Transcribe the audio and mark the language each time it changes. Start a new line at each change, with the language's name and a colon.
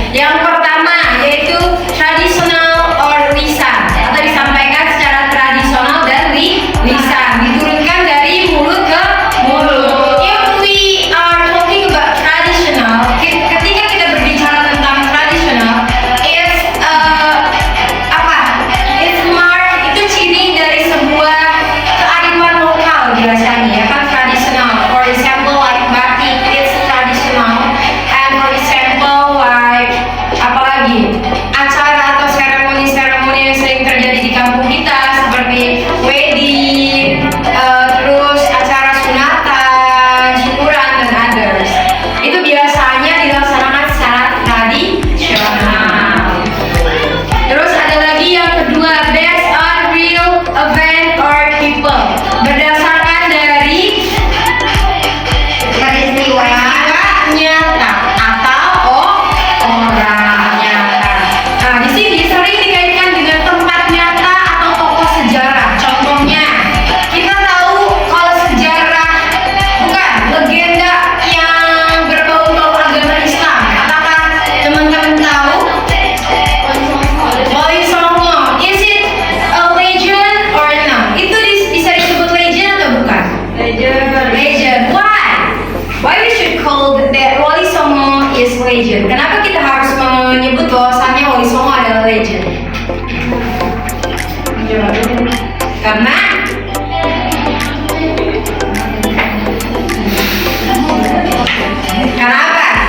Indonesian: Yang pertama yaitu tradisional or lisan atau disampaikan secara tradisional dan lisan, diturunkan dari mulut ke mulut.
English: If we are talking about traditional,
Indonesian: ketika kita berbicara tentang tradisional,
English: it's apa? It's mark
Indonesian: itu ciri dari sebuah kearifan lokal biasanya ya kan tradisional.
English: For example like batik, it's traditional. And for example like
Indonesian: apalagi acara atau seremoni-seremoni yang sering terjadi di kampung kita seperti wedding, terus acara sunatan, syukuran dan others. Itu biasanya dilaksanakan secara tradisional. Terus ada lagi yang kedua,
English: based on real event or people.
Indonesian: Berdasarkan dari peristiwa nyata atau orang nyata. Nah, di sini sering dikaitkan dengan tempat nyata atau tokoh sejarah. Contohnya, kita tahu kalau sejarah bukan legenda yang berbau-bau agama Islam. Apakah teman-teman tahu?
English: Wali Songo, is it a legend or no?
Indonesian: Itu bisa disebut legend atau bukan?
English: Legend. Why we should call that Wali Songo is legend?
Indonesian: Kenapa kita harus menyebut bahwasannya Wali Songo adalah legend? Karena Kenapa?